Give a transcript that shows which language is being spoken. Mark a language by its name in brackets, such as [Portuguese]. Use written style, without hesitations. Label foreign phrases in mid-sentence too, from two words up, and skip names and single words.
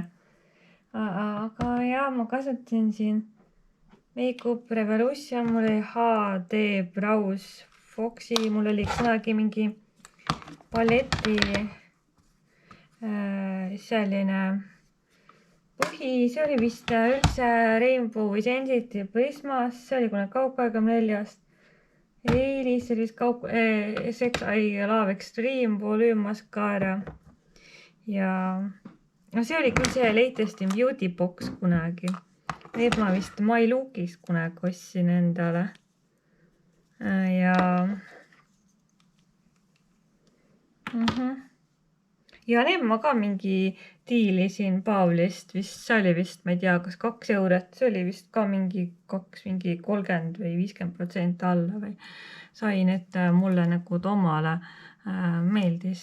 [Estonian] Aga jaa, ma kasutasin siin Makeup Revolution, mul oli HD Brows Foxi, mul oli kunagi mingi paleti selline põhi, see oli vist üldse Rainbow Sensitive Prismas, see oli kunagi Kaup24-st. Eelis oli Sex Eye Love Extreme Volume Mascara. Ja no see oli küll see [English] latest in beauty box [Estonian] kunagi. Need ma vist My Lookis kunagi ostsin endale. Ja need ma ka mingi diilisin Paavlist, vist see oli vist, ma ei tea, kas 2 €, see oli vist ka mingi 30 või 50% alla või sain, et mulle nagu Tomale meeldis.